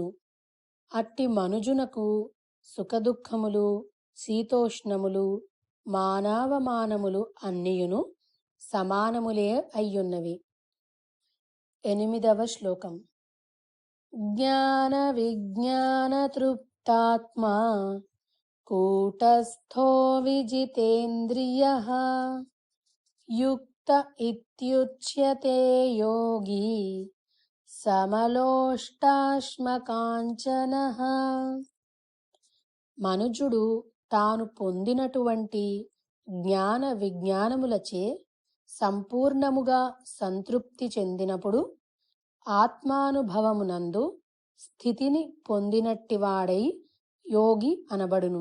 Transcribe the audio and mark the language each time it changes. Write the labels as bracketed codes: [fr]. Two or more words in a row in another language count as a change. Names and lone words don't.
[te] అట్టి మనుజునకు సుఖదుఖములు, శీతోష్ణములు, మానావమానములు అన్నియును సమానములే అయ్యున్నవి. 8వ శ్లోకం. [sa] జ్ఞాన విజ్ఞాన తృప్త युक्तात्मा कूटस्थो विजितेन्द्रियः युक्त इत्युच्यते योगी సమలోష్టాశ్మకాంచనః. [te] మనుజుడు తాను పొందినటువంటి జ్ఞాన విజ్ఞానములచే సంపూర్ణముగా సంతృప్తి చెందినప్పుడు ఆత్మానుభవమునందు స్థితిని పొందినట్టివాడై యోగి అనబడును.